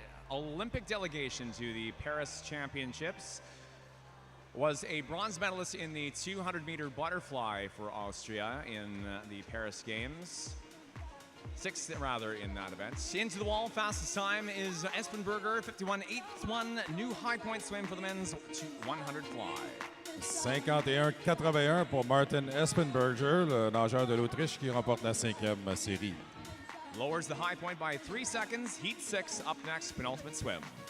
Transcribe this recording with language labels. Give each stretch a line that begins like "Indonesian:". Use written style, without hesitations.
English: Olympic delegation to the Paris Championships was a bronze medalist in the 200-meter butterfly for Austria in the Paris Games. Sixth, rather, in that event. Into the wall, fastest time is Espenberger, 51.81, new high point swim for the men's 100 fly.
French: 51-81 pour Martin Espenberger, le nageur de l'Autriche qui remporte la 5e série.
English: Lowers the high point by 3 seconds. Heat 6 up next, penultimate swim.